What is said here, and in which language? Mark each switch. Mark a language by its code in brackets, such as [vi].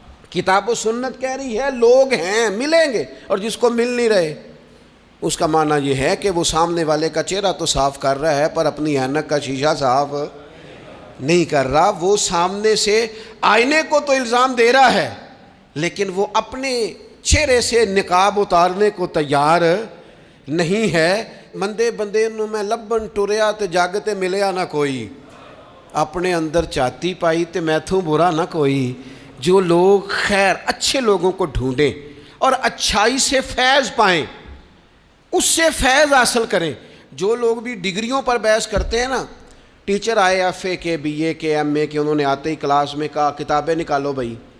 [ur] کتاب و سنت کہہ رہی ہے لوگ ہیں، ملیں گے، اور جس کو مل نہیں رہے اس کا معنی یہ ہے کہ وہ سامنے والے کا چہرہ تو صاف کر رہا ہے پر اپنی اینک کا شیشہ صاف نہیں کر رہا. وہ سامنے سے آئینے کو تو الزام دے رہا ہے، لیکن وہ اپنے چہرے سے نقاب اتارنے کو تیار نہیں ہے. [pa] مندے بندے نو میں لبن ٹریا تے جگ تے ملیا نہ کوئی، اپنے اندر چاہتی پائی تے میتھوں برا نہ کوئی. [ur] جو لوگ خیر، اچھے لوگوں کو ڈھونڈیں اور اچھائی سے فیض پائیں، اس سے فیض حاصل کریں. جو لوگ بھی ڈگریوں پر بحث کرتے ہیں نا، ٹیچر آئے ایف اے کے، بی اے کے، ایم اے کے، انہوں نے آتے ہی کلاس میں کہا کتابیں نکالو بھائی.